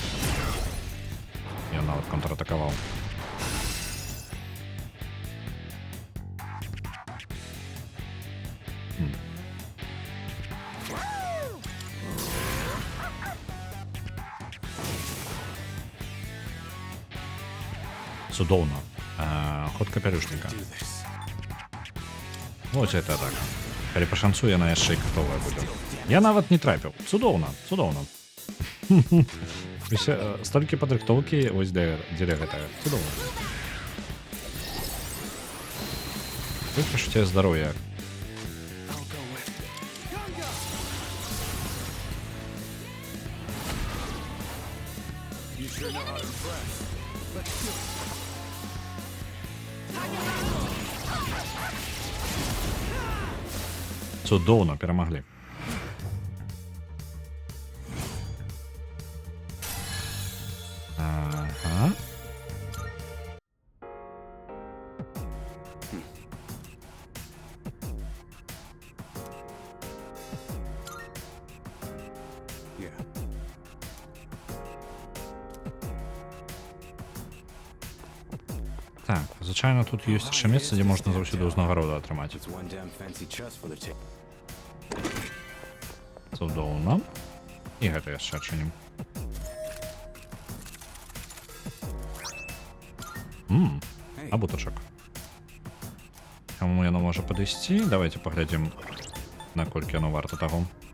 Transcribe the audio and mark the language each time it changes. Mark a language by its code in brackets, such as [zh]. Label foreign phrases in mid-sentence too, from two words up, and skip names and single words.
[be] Я нават контратакаваў. Цудоўна. Ход капялюшніка. [en] Do this. [be] Вось гэта так. Калі пашанцуе, яна яшчэ і катовая будзе. Я нават не трапіў. Цудоўна, цудоўна. Столькі падрыхтоўкі, вось дзеля гэтага. Цудоўна. Тут пачуццё здароўя. [en] I'll go with it. Gunga! You sure know how to impress. Let's do it. [be] Цудоўна, перамаглі. Ага. [en] Yeah. [be] Так, звычайна тут ёсць яшчэ месца, дзе можна заўсёды ўзнагароду атрымаць. [en] It's one damn fancy chest for the tip. [be] Цудоўна. І гэта яшчэ адчынім. Абутачак. Каму яно можа падысці? Давайте паглядзім, наколькі яно варта таго.